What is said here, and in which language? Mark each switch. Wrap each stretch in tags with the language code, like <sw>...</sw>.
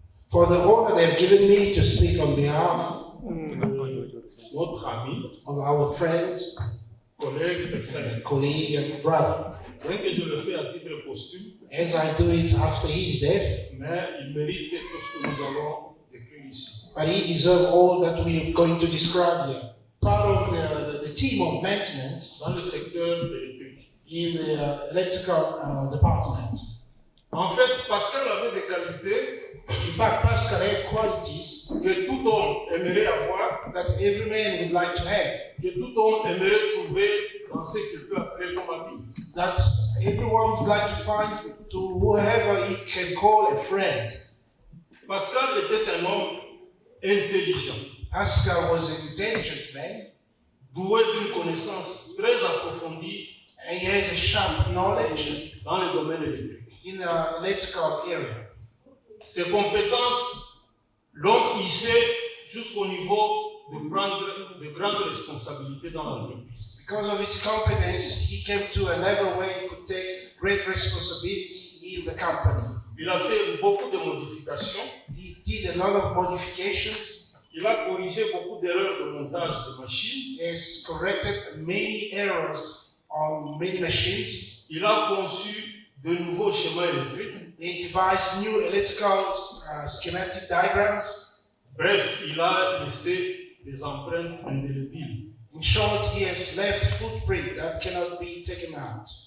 <en>for the honor they've given me to speak on behalf</en> <fr>de notre ami,</fr> <en>of our friends,</en> <fr>collègue et frère.</fr> <en>colleague, and brother.</en> <fr>Bien que je le fais à titre posthume,</fr> <en>As I do it after his death,</en> <fr>mais il mérite tout ce que nous allons décrire ici.</fr> <en>but he deserves all that we are going to describe here. Part of the team of maintenance</en> <fr>Dans le secteur électrique.</fr> <en>in the electrical department.</en> <fr>En fait, Pascal avait des qualités</fr> <en>In fact, Pascal had qualities</en> <fr>que tout homme aimerait avoir,</fr> <en>that every man would like to have,</en> <fr>que tout homme aimerait trouver dans ce qu'il peut appeler comme ami.</fr> <en>that everyone would like to find to whoever he can call a friend.</en> <fr>Pascal était un homme intelligent,</fr> <en>Pascal was an intelligent man,</en> <fr>doué d'une connaissance très approfondie</fr> <en>and he has a sharp knowledge</en> <fr>dans le domaine électrique.</fr> <en>in the electrical area.</en> <fr>Ses compétences l'ont hissé jusqu'au niveau de prendre de grandes responsabilités dans l'entreprise.</fr> <en>Because of his competence, he came to a level where he could take great responsibility in the company.</en> <fr>Il a fait beaucoup de modifications.</fr> <en>He did a lot of modifications.</en> <fr>Il a corrigé beaucoup d'erreurs de montage de machines.</fr> <en>He has corrected many errors on many machines.</en> <fr>Il a conçu de nouveaux schémas électriques.</fr> <en>He devised new electrical schematic diagrams.</en> <fr>Bref, il a laissé des empreintes indélébiles</fr> <en>In short, he has left footprint that cannot be taken out.</en>